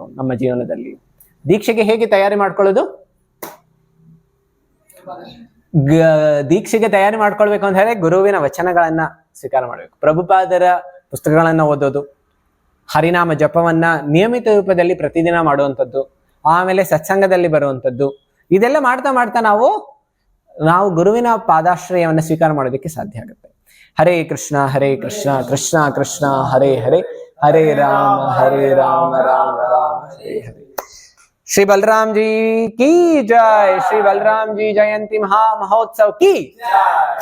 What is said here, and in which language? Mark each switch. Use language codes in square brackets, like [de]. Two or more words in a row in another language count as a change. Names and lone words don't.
[kn] ನಮ್ಮ ಜೀವನದಲ್ಲಿ ದೀಕ್ಷೆಗೆ ಹೇಗೆ ತಯಾರಿ ಮಾಡ್ಕೊಳ್ಳೋದು? ದೀಕ್ಷೆಗೆ ತಯಾರಿ ಮಾಡ್ಕೊಳ್ಬೇಕು ಅಂತ ಹೇಳಿದ್ರೆ ಗುರುವಿನ ವಚನಗಳನ್ನ ಸ್ವೀಕಾರ ಮಾಡಬೇಕು. ಪ್ರಭುಪಾದರ ಪುಸ್ತಕಗಳನ್ನ ಓದೋದು, ಹರಿನಾಮ ಜಪವನ್ನ ನಿಯಮಿತ ರೂಪದಲ್ಲಿ ಪ್ರತಿದಿನ ಮಾಡುವಂಥದ್ದು, ಆಮೇಲೆ ಸತ್ಸಂಗದಲ್ಲಿ ಬರುವಂಥದ್ದು, ಇದೆಲ್ಲ ಮಾಡ್ತಾ ಮಾಡ್ತಾ ನಾವು ಗುರುವಿನ ಪಾದಾಶ್ರಯವನ್ನ ಸ್ವೀಕಾರ ಮಾಡೋದಕ್ಕೆ ಸಾಧ್ಯ ಆಗುತ್ತೆ. [sa] ಹರೇ ಕೃಷ್ಣ ಕೃಷ್ಣ ಕೃಷ್ಣ ಹರೇ ಹರೇ, ಹರೇ ರಾಮ ರಾಮ ರಾಮ ಹರೇ ಹರೇ. [hi] श्री बलराम जी की जय. श्री बलराम जी जयंती महोत्सव की जय.